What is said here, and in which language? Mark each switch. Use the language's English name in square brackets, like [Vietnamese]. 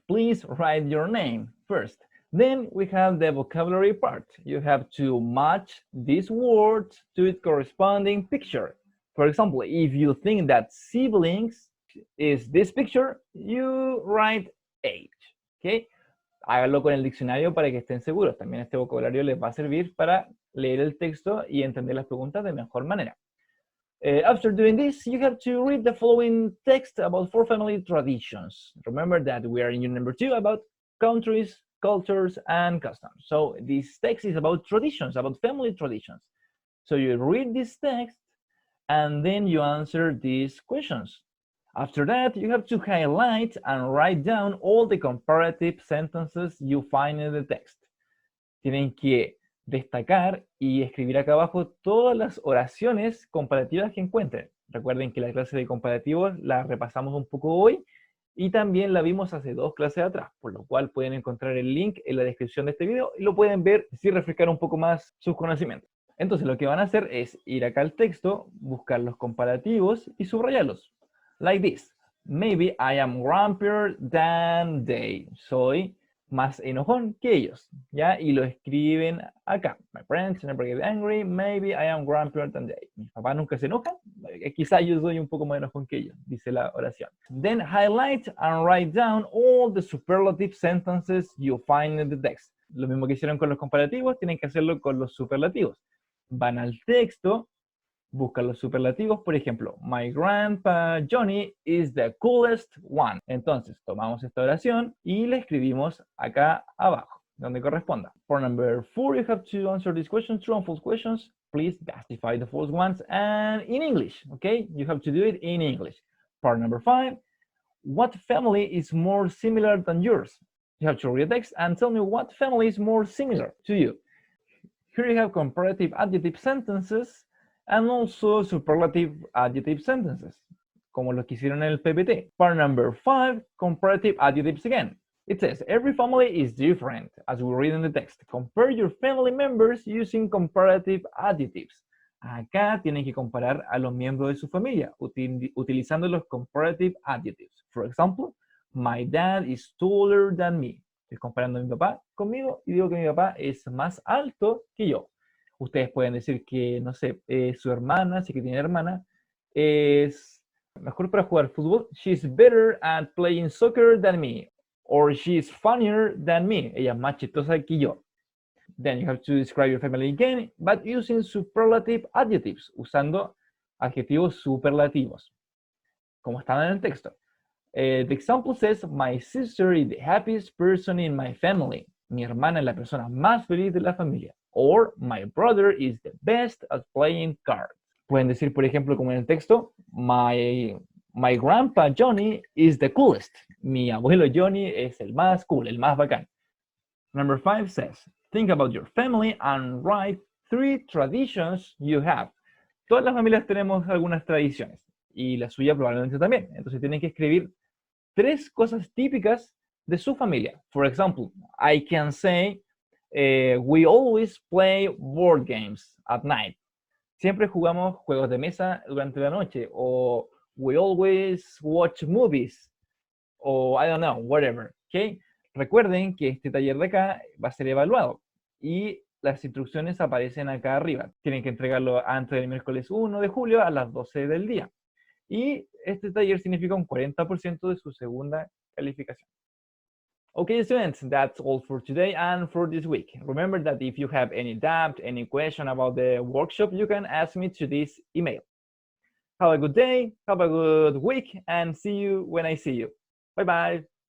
[English] Please write your name first. Then we have the vocabulary part. You have to match these words to its corresponding picture. For example, if you think that siblings is this picture, you write age. Okay? [Spanish] Hágalo con el diccionario para que estén seguros. También este vocabulario les va a servir para leer el texto y entender las preguntas de mejor manera. [English] After doing this, you have to read the following text about 4 family traditions. Remember that we are in unit number 2 about countries, cultures, and customs. So this text is about traditions, about family traditions. So you read this text, and then you answer these questions. After that, you have to highlight and write down all the comparative sentences you find in the text. [Spanish] Tienen que destacar y escribir acá abajo todas las oraciones comparativas que encuentren. Recuerden que la clase de comparativos la repasamos un poco hoy y también la vimos hace 2 clases atrás, por lo cual pueden encontrar el link en la descripción de este video y lo pueden ver si refrescar un poco más sus conocimientos. Entonces lo que van a hacer es ir acá al texto, buscar los comparativos y subrayarlos. [English] Like this. Maybe I am grumpier than they. [Spanish] Soy más enojón que ellos, ¿ya? Y lo escriben acá. [English] My parents never get angry. Maybe I am grumpier than they. [Spanish] Mis papás nunca se enojan. Quizá yo soy un poco más enojón que ellos, dice la oración. [English] Then highlight and write down all the superlative sentences you find in the text. [Spanish] Lo mismo que hicieron con los comparativos, tienen que hacerlo con los superlativos. Van al texto, buscan los superlativos, por ejemplo, [English] my grandpa Johnny is the coolest one. [Spanish] Entonces, tomamos esta oración y la escribimos acá abajo, donde corresponda. [English] For number 4, you have to answer these questions, true and false questions. Please justify the false ones and in English, okay? You have to do it in English. Part number 5, what family is more similar than yours? You have to read the text and tell me what family is more similar to you. Here you have comparative adjective sentences and also superlative adjective sentences, [Spanish] como los que hicieron en el PPT. [English] Part number 5, comparative adjectives again. It says, every family is different, as we read in the text. Compare your family members using comparative adjectives. [Spanish] Acá tienen que comparar a los miembros de su familia, utilizando los comparative adjectives. [English] For example, my dad is taller than me. [Spanish] Estoy comparando a mi papá conmigo y digo que mi papá es más alto que yo. Ustedes pueden decir que, no sé, su hermana, si que tiene hermana, es mejor para jugar fútbol. [English] She's better at playing soccer than me. Or she's funnier than me. [Spanish] Ella es más chistosa que yo. [English] Then you have to describe your family again, but using superlative adjectives, [Spanish] usando adjetivos superlativos, como están en el texto. [English] The example says, my sister is the happiest person in my family. [Spanish] Mi hermana es la persona más feliz de la familia. [English] Or, my brother is the best at playing cards. [Spanish] Pueden decir, por ejemplo, como en el texto, [English] my grandpa Johnny is the coolest. [Spanish] Mi abuelo Johnny es el más cool, el más bacán. [English] Number 5 says, think about your family and write 3 traditions you have. [Spanish] Todas las familias tenemos algunas tradiciones y la suya probablemente también. Entonces tienen que escribir 3 cosas típicas de su familia. [English] For example, I can say, we always play board games at night. [Spanish] Siempre jugamos juegos de mesa durante la noche. [English] O we always watch movies. O I don't know, whatever. ¿Okay? [Spanish] Recuerden que este taller de acá va a ser evaluado. Y las instrucciones aparecen acá arriba. Tienen que entregarlo antes del miércoles 1 de julio a las 12 del día. Y este taller significa un 40% de su segunda calificación. [English] Okay, students, that's all for today and for this week. Remember that if you have any doubt, any question about the workshop, you can ask me to this email. Have a good day, have a good week, and see you when I see you. Bye-bye.